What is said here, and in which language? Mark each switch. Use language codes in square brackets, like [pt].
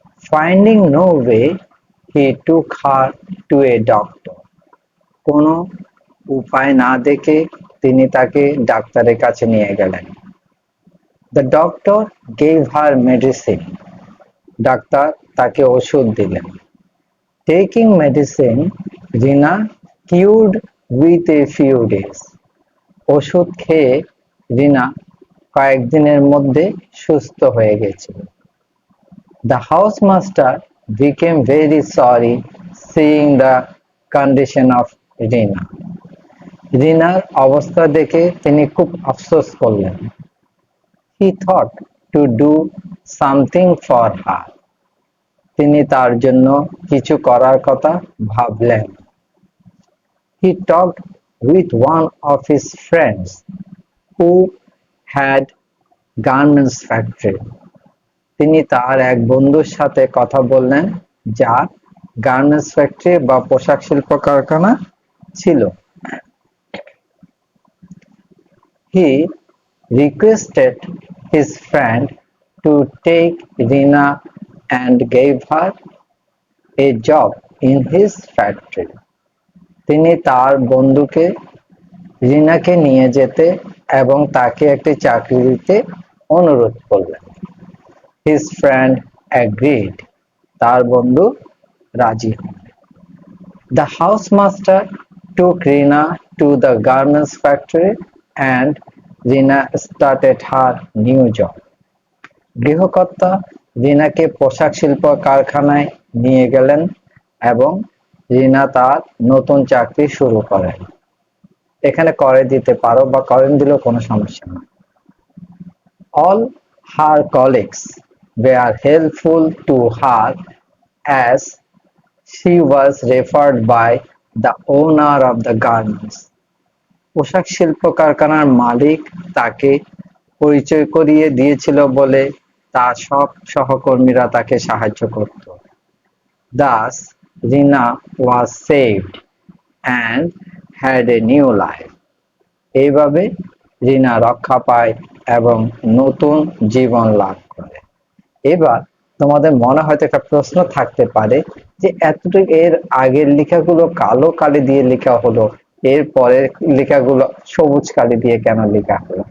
[en] Finding no way, he took her to a doctor. [bn] কোনো উপায় না দেখে তিনি তাকে ডাক্তারের কাছে নিয়ে গেলেন। [en] The doctor gave her medicine. [bn] Doctor তাকে ওষুধ দিলেন। [en] Taking medicine, Rina cured with a few days. [bn] ওষুধ খেয়ে রিনা কয়েকদিনের মধ্যে সুস্থ হয়ে গেছিল। [en] The housemaster became very sorry seeing the condition of Rina. [bn] রিনার অবস্থা দেখে তিনি খুব আফসোস করলেন। [en] He thought to do something for her. [bn] তিনি তার জন্য কিছু করার কথা ভাবলেন। [en] He talked with one of his friends who had garments factory. [bn] তিনি তার এক বন্ধুর সাথে কথা বললেন যার গার্মেন্টস ফ্যাক্টরি বা পোশাক শিল্প কারখানা ছিল। [en] He requested his friend to take Rina and gave her a job in his factory. [bn] তিনি তার বন্ধুকে রিনাকে নিয়ে যেতে এবং তাকে একটি চাকরি দিতে অনুরোধ করলেন। [en] His friend agreed. [bn] তার বন্ধু রাজি হন। [en] The housemaster took Rina to the garments factory and Rina started her new job. [bn] গৃহকর্তা রিনাকে পোশাক শিল্প কারখানায় নিয়ে গেলেন এবং রিনা তার নতুন চাকরি শুরু করেন। এখানে করে দিতে পারো বা করেন দিলেও কোনো সমস্যা না। [en] All her colleagues were helpful to her as she was referred by the owner of the garments. [bn] পোশাক শিল্প কারখানার মালিক তাকে পরিচয় করিয়ে দিয়েছিল বলে তার সব সহকর্মীরা তাকে সাহায্য করত। [en] Thus, Rina was saved and had a new life. [bn] এইভাবে রিনা রক্ষা পায় এবং নতুন জীবন লাভ করে। এবার তোমাদের মনে হয়তো একটা প্রশ্ন থাকতে পারে যে এতটুকু এর আগের লেখাগুলো কালো কালি দিয়ে লেখা হলো, এর পরের লেখাগুলো সবুজ কালি দিয়ে কেন লেখা হলো?